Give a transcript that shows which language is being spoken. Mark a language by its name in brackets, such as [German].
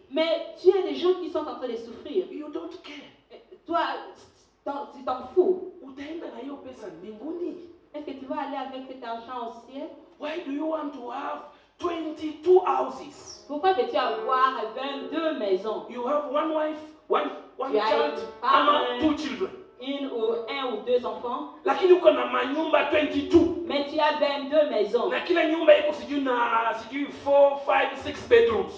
[French] Mais tu as des gens qui sont en train de souffrir. [English] You don't care. [French] Toi, tu t'en fous. [Swahili] Utaenda na hiyo pesa mbinguni. [French] Est-ce que tu vas aller avec cet argent au ciel? [English] Why do you want to have 22 houses? [French] Pourquoi veux-tu avoir 22 maisons? [English] You have one wife, one [French] Tu as [English] child, [French] une femme, [English] ama 2 children. [French] Un ou deux enfants. [Swahili] Lakini uko na manyumba 22. [French] Mais tu as 22 maisons. [Swahili] Na kila nyumba iko sijui 4, 5, 6 bedrooms.